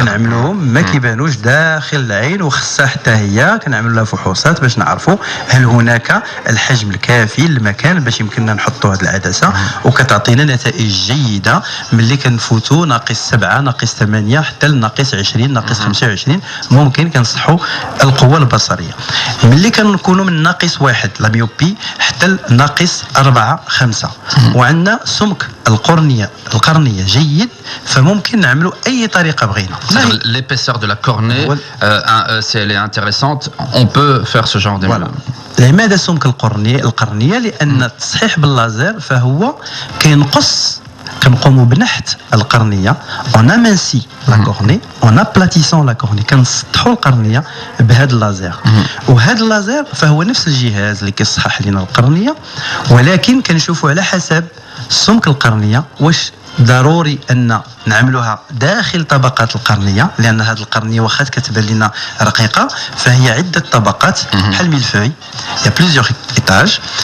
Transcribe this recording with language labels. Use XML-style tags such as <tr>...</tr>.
<ar>كنعملوهم ما كيبانوش داخل العين، وخصها حتى هي كنعملوا لها فحوصات باش نعرفوا هل هناك الحجم الكافي المكان باش يمكننا نحطوا هذه العدسه، وكتعطينا نتائج جيده ملي كنفوتوا ناقص 7 ناقص 8 حتى لناقص 20 ناقص 25 ممكن كنصحوا القوه البصريه. ملي كنكونوا من ناقص 1 لا ميوبي حتى ناقص 4 5 وعندنا سمك القرنيه جيد، فممكن نعملوا اي طريقه بغينا.</ar> <fr>L'épaisseur de la cornée, si elle est intéressante, on peut faire ce genre d'éléments.</fr> <ar>لماذا سمك القرنيه؟ لان التصحيح باللازر فهو كينقص، كنقوموا بنحت القرنيه اون امانسي لا كورني اون ابلاتيسون لا كورني، كنسطحوا القرنيه بهذا اللازر. وهذا اللازر فهو نفس الجهاز اللي كيصحح لنا القرنيه، ولكن كنشوفوا على حسب سمك القرنيه واش ضروري ان نعملوها داخل طبقات القرنيه، لان هذه القرنيه واخا كتبان لنا رقيقه فهي عده طبقات بحال ميلفوي، يا بليزيور ايتاج.</ar>